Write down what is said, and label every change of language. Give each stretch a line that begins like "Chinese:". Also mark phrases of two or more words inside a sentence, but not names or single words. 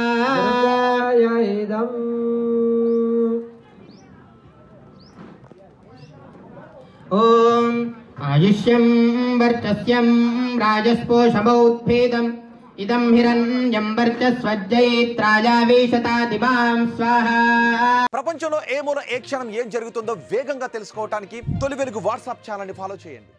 Sanskrit: ॐ आयुष्यं वर्चस्यं राजस्पोषमौत्फेदम् इदं हिरण्यं वर्चस्वज्जयित्रायावेशतादिमां स्वाहा
Telugu: ప్రపంచంలో ఏ మూల ఏ క్షణం ఏం జరుగుతుందో వేగంగా తెలుసుకోవడానికి తొలి వెలుగు వాట్సాప్ ఛానల్ ని ఫాలో చేయండి.